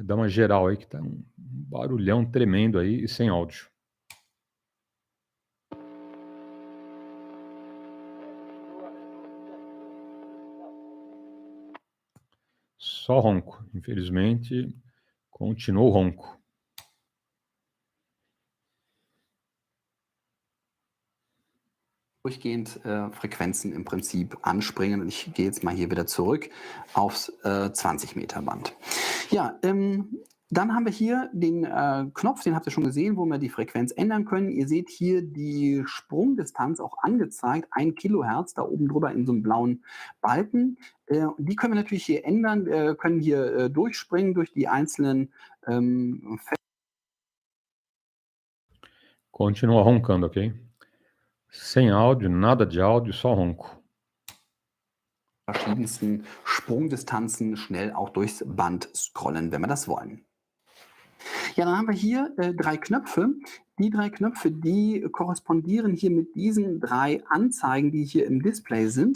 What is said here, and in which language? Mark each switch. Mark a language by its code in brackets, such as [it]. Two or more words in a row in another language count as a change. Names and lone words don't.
[pt] Dá uma geral aí que tá um barulhão tremendo aí e sem áudio. Só ronco, infelizmente, continua o ronco. [de] durchgehend Frequenzen im Prinzip anspringen. Und ich gehe jetzt mal hier wieder zurück aufs 20 Meter Band. Ja, dann haben wir hier den Knopf, den habt ihr schon gesehen, wo wir die Frequenz ändern können. Ihr seht hier die Sprungdistanz auch angezeigt, 1 Kilohertz, da oben drüber in so einem blauen Balken. Die können wir natürlich hier ändern. Wir können hier durchspringen durch die einzelnen [pt] Continua roncando, ok? Sem áudio, nada de áudio, só ronco. [de] verschiedensten Sprungdistanzen schnell auch durchs Band scrollen, wenn wir das wollen. Ja, dann haben wir hier 3 Knöpfe. Die 3 Knöpfe, die korrespondieren hier mit diesen 3 Anzeigen, die hier im Display sind.